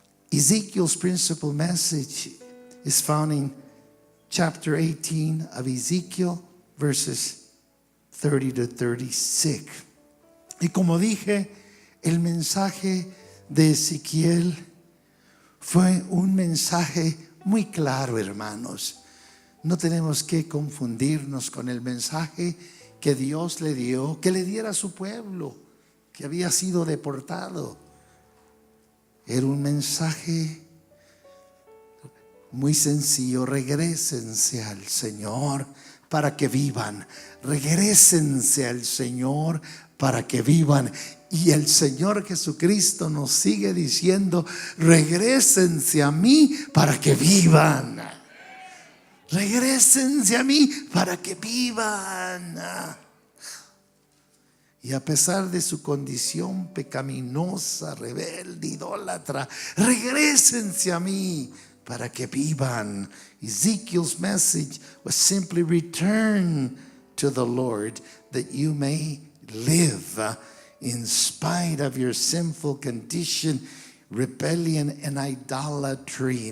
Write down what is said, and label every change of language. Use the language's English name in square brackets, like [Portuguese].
[English] Ezekiel's principal message is found in chapter 18 of Ezekiel, verses 30 to 36. [Spanish] Y como dije, el mensaje de Ezequiel fue un mensaje muy claro, hermanos. No tenemos que confundirnos con el mensaje que Dios le dio, que le diera a su pueblo que había sido deportado. Era un mensaje muy sencillo: regrésense al Señor para que vivan. Regrésense al Señor para que vivan. Y el Señor Jesucristo nos sigue diciendo: regrésense a mí para que vivan. Regrésense a mí para que vivan. Y a pesar de su condición pecaminosa, rebelde, idólatra, regrésense a mí. para que vivan. [English] Ezekiel's message was simply return to the Lord that you may live in spite of your sinful condition, rebellion and idolatry.